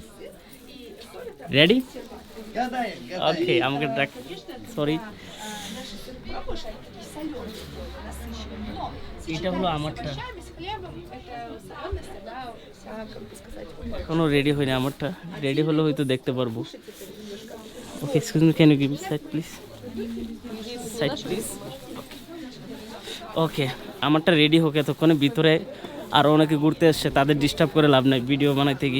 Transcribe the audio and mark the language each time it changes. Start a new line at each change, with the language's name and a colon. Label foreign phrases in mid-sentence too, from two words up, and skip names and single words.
English: Ready? Okay,
Bangla: আমাকে সরি এটা হলো আমারটা,
Russian: с хлебом, это солености, да, как бы сказать.
Bangla: এখনো রেডি হয়নি আমারটা। রেডি হলে হয়তো দেখতে পারবো। ওকে,
English: Excuse me, can you give me side please? Side please.
Bangla: ওকে, আমারটা রেডি হোক, এতক্ষণে ভিতরে আরও অনেকে ঘুরতে এসছে, তাদের ডিস্টার্ব করে লাভ নাই ভিডিও বানাইতে গিয়ে।